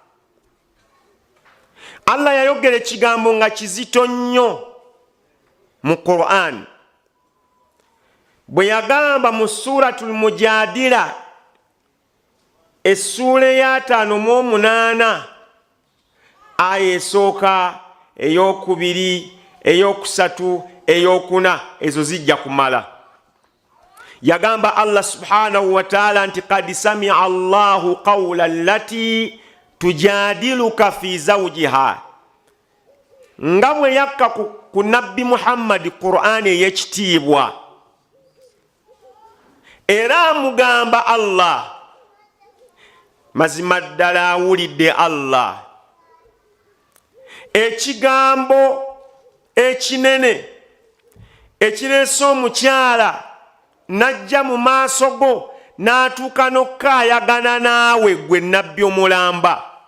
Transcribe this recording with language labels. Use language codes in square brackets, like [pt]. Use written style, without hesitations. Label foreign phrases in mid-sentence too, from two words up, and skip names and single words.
[lg] Allah yayogera ekigambo nga kizito nnyo mu Qur'an bwe yagamba mu suratul Mujadila essula ya 58 aya esooka, ey'okubiri, ey'okusatu, ey'okuna, ezo zijja kumala. Yagamba Allah [ar] سبحانه وتعالى [lg] nti [ar] قد سمع الله قول التي تجادلك في زوجها, [lg] nga bwe yakka ku nabbi Muhammad Qur'an ey'ekitiibwa. Era mugamba Allah, mazima ddala awulidde Allah ekigambo ekinene ekireese omukyala najja mu maaso go n'atuuka n'okkaayagana naawe gwe nabbi omulamba.